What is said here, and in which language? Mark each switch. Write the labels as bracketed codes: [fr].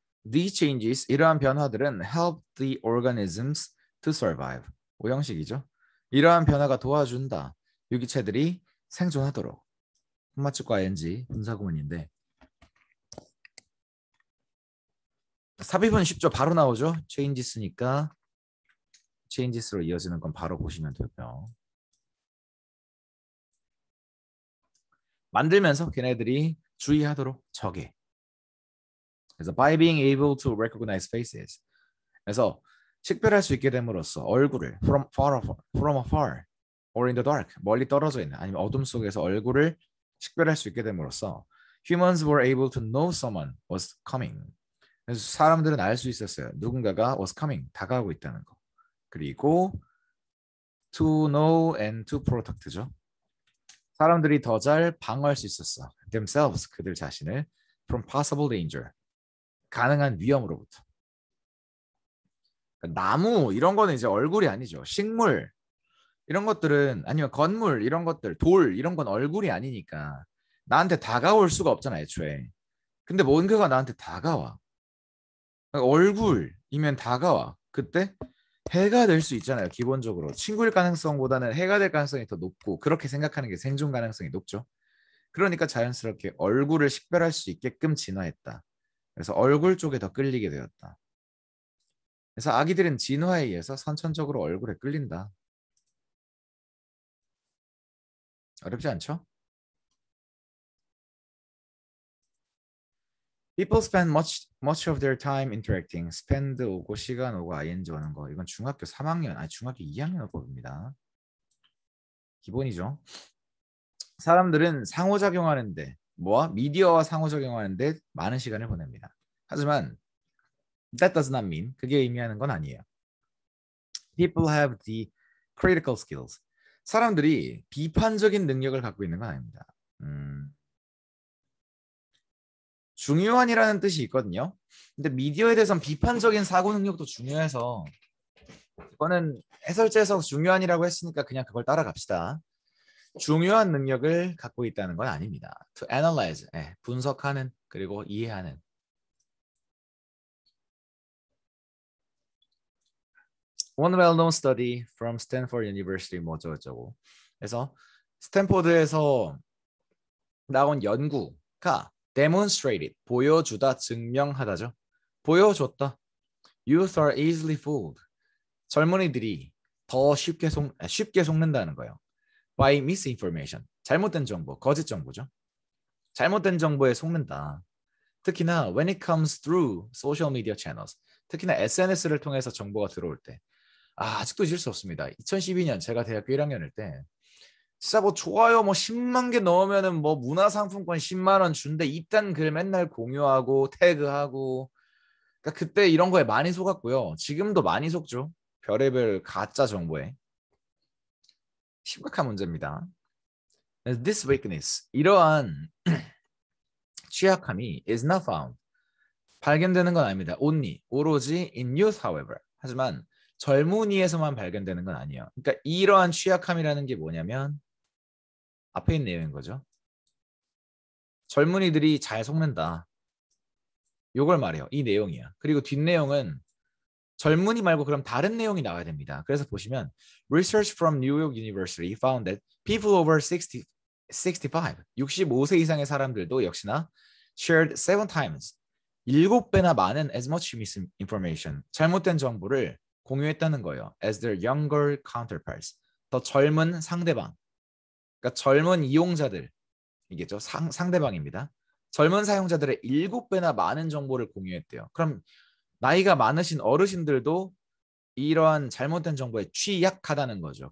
[en] These changes, [ko] 이러한 변화들은 [en] help the organisms to survive. [ko] 오형식이죠. 이러한 변화가 도와준다. 유기체들이 생존하도록. 혼마축과 ing 분사구문인데 삽입은 쉽죠. 바로 나오죠. changes니까 changes로 이어지는 건 바로 보시면 되고요. 만들면서 걔네들이 주의하도록 저게. 그래서 [en] by being able to recognize faces. [ko] 그래서 식별할 수 있게 됨으로써 얼굴을 [en] from afar or in the dark [ko] 멀리 떨어져 있는 아니면 어둠 속에서 얼굴을 식별할 수 있게 됨으로써 [en] humans were able to know someone was coming. [ko] 그래서 사람들은 알 수 있었어요. 누군가가 [en] was coming [ko] 다가오고 있다는 거. 그리고 [en] to know and to protect죠. [ko] 사람들이 더 잘 방어할 수 있었어. [en] themselves [ko] 그들 자신을 [en] from possible danger [ko] 가능한 위험으로부터. 그러니까 나무 이런 거는 이제 얼굴이 아니죠. 식물 이런 것들은 아니면 건물 이런 것들 돌 이런 건 얼굴이 아니니까 나한테 다가올 수가 없잖아 애초에. 근데 뭔가가 나한테 다가와. 그러니까 얼굴이면 다가와. 그때 해가 될 수 있잖아요. 기본적으로 친구일 가능성보다는 해가 될 가능성이 더 높고 그렇게 생각하는 게 생존 가능성이 높죠. 그러니까 자연스럽게 얼굴을 식별할 수 있게끔 진화했다. 그래서 얼굴 쪽에 더 끌리게 되었다. 그래서 아기들은 진화에 의해서 선천적으로 얼굴에 끌린다. 어렵지 않죠? [en] People spend much of their time interacting. [ko] spend 오고 시간 오고 ing 오는 거. 이건 중학교 3학년, 아니 중학교 2학년 법입니다. 기본이죠. 사람들은 상호작용하는데 뭐와 미디어와 상호작용하는데 많은 시간을 보냅니다. 하지만 [en] that does not mean [ko] 그게 의미하는 건 아니에요. [en] People have the critical skills. [ko] 사람들이 비판적인 능력을 갖고 있는 건 아닙니다. 중요한이라는 뜻이 있거든요. 근데 미디어에 대해서는 비판적인 사고 능력도 중요해서 이거는 해설자에서 중요한이라고 했으니까 그냥 그걸 따라갑시다. 중요한 능력을 갖고 있다는 건 아닙니다. [en] To analyze, [ko] 분석하는 그리고 이해하는. [en] One well-known study from Stanford University [ko] 뭐 어쩌고저쩌고. 그래서 스탠포드에서 나온 연구가 [en] demonstrated, [ko] 보여주다, 증명하다죠. 보여줬다. [en] Youth are easily fooled. [ko] 젊은이들이 더 쉽게 속는다는 거예요. [en] By misinformation. [ko] 잘못된 정보, 거짓 정보죠. 잘못된 정보에 속는다. 특히나 [en] when it comes through social media channels. [ko] 특히나 SNS를 통해서 정보가 들어올 때. 아직도 잊을 수 없습니다. 2012년 제가 대학교 1학년일 때 진짜 뭐 좋아요 뭐 10만 개 넣으면은 뭐 문화상품권 10만 원 준대 이딴 글 맨날 공유하고 태그하고 그러니까 그때 이런 거에 많이 속았고요. 지금도 많이 속죠. 별의별 가짜 정보에. 심각한 문제입니다. [en] This weakness, [ko] 이러한 취약함이 [en] is not found. [ko] 발견되는 건 아닙니다. [en] only, [ko] 오로지 [en] in youth, however. [ko] 하지만 젊은이에서만 발견되는 건 아니에요. 그러니까 이러한 취약함이라는 게 뭐냐면 앞에 있는 내용인 거죠. 젊은이들이 잘 속는다. 요걸 말해요. 이 내용이야. 그리고 뒷내용은 젊은이 말고 그럼 다른 내용이 나와야 됩니다. 그래서 보시면 [en] Research from New York University found that people over [ko] 65세 이상의 사람들도 역시나 [en] shared 7 times, [ko] 7배나 많은 [en] as much misinformation, [ko] 잘못된 정보를 공유했다는 거예요. [en] As their younger counterparts, [ko] 더 젊은 상대방, 그러니까 젊은 이용자들, 이게죠. 상대방입니다. 젊은 사용자들의 7배나 많은 정보를 공유했대요. 그럼 나이가 많으신 어르신들도 이러한 잘못된 정보에 취약하다는 거죠.